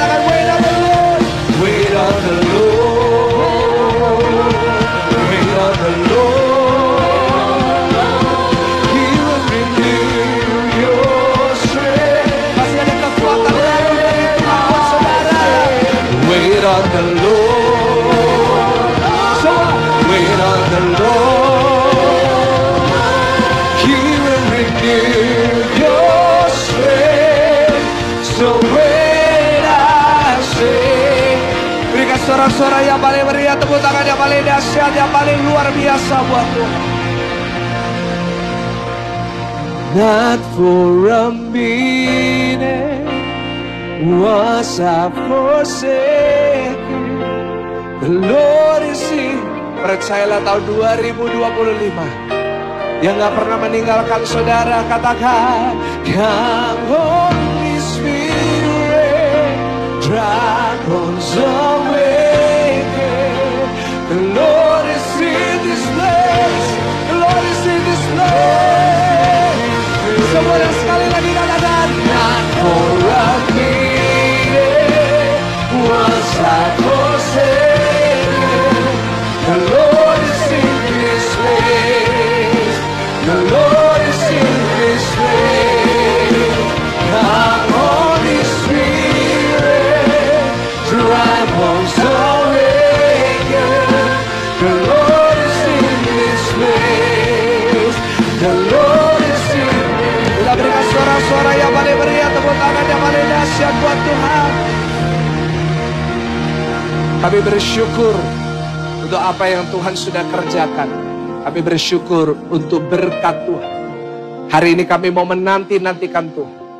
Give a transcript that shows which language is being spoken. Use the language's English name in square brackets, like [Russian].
[Indonesian] Katakan, [English] wait on the Lord. Wait on the Lord. Wait on the Lord. He will renew your strength. [Indonesian] Masih ada kekuatan baru dari Tuhan, saudara. [English] Wait on the Lord. So, wait on the Lord. He will renew your strength. So wait, I say. [Indonesian] Berikan suara-suara yang paling meriah, tepuk tangan yang paling dahsyat, yang paling luar biasa buat Tuhan. [English] Not for a minute was I forsaken. The Lord is here. [Indonesian] Percayalah tahun 2025 yang gak pernah meninggalkan saudara. Katakan, [English] Come Holy Spirit, dragons awaken. The Lord is in this place. The Lord is in this place. [Indonesian] Semua sekali lagi katakan, [English] Not for a minute was I forsaken. The Lord is in this place. The Lord is in this place. Come Holy Spirit, dry bones awaken. The Lord is in this place. The Lord is in this place. [Indonesian] Kita berikan suara-suara yang paling meriah, tepuk tangan yang paling dahsyat buat Tuhan. Kami bersyukur untuk apa yang Tuhan sudah kerjakan. Kami bersyukur untuk berkat Tuhan. Hari ini kami mau menanti-nantikan Tuhan.